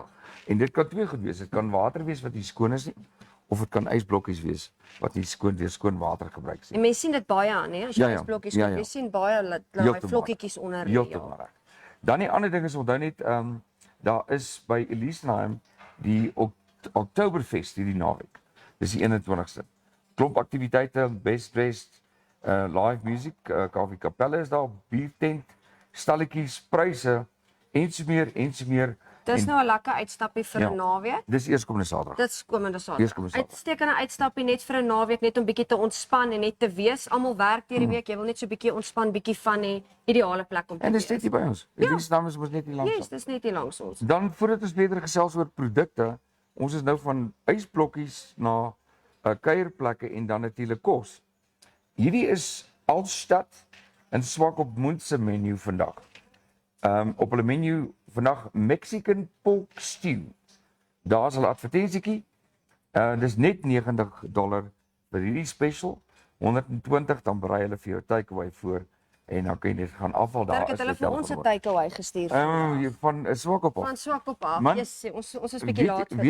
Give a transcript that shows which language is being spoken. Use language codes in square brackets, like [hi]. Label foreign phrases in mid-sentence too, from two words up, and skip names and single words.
[af] En dit kan twee goed wees. Dit kan water wees wat nie skoon is nie, of dit kan ysblokkies wees wat nie skoon water gebruik is nie. En mense sien dit baie aan, hè, as jy Ja. blokkies Ja, koop, ja. jy sien baie daai Heeltemal. vlokkietjies onder. Heeltemal reg. Dan die ander ding is onthou net daar is by Annelise die Oktoberfest hierdie naweek. Dis die 21ste. Klomp aktiwiteite, [en] best live music, [af] Kaffie Kapelle is daar, biertent, stalletjies, pryse en so meer. Dis En nou 'n lekker uitstappie vir Ja. 'n naweek. dis eerskomende Saterdag. Dit's komende Eerskomende Saterdag. Saterdag. Uitstekende uitstappie net vir 'n naweek, net om bietjie te ontspan en net te wees. Almal werk deur die week, jy wil net so bietjie ontspan, bietjie van 'n ideale plek om te En dis wees. net hier by ons. Annelise is mos net hier langs. Yes, dis net hier langs ons. Dan voordat ons verder gesels oor produkte, ons is nou van ysblokkies na kuierplekke en dan natuurlik kos. Hierdie is Altstad in Swakopmund se menu vandag. Op hulle menu vandag [en] Mexican pork stew. [af] Daar's hulle advertensietjie. Dis net $90 vir hierdie special. 120 dan berei hulle vir jou takeaway voor en dan kan jy net gaan afval daar. Dirk het hulle vir ons 'n takeaway gestuur. Van Swakopmund. Van Swakop af. Man, Yes, ons is bietjie laat vir